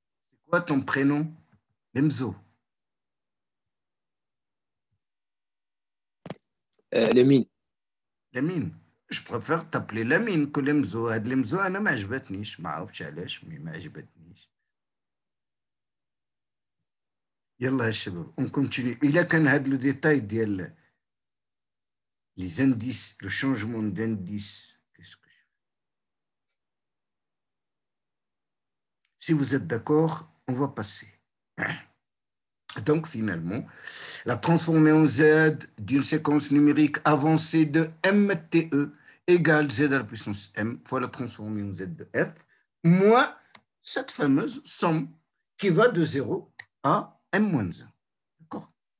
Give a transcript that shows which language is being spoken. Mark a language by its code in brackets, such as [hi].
[fr] C'est quoi ton prénom, Limzo? Lamine. Lamine. Je préfère t'appeler Lamine que Lemzo. [ar] هاد Lemzo أنا ما عجبتنيش ما عرفتش علاش مي ما عجبتنيش. يلا يا شباب [fr] on continue. [ar] إلا كان هاد لو ديتاي ديال [fr] les indices, le changement d'indice, qu'est-ce que je fais? Si vous êtes d'accord, on va passer. Donc finalement, la transformée en Z d'une séquence numérique avancée de MTE égale Z à la puissance M fois la transformée en Z de F, moins cette fameuse somme qui va de 0 à M moins 1. D'accord?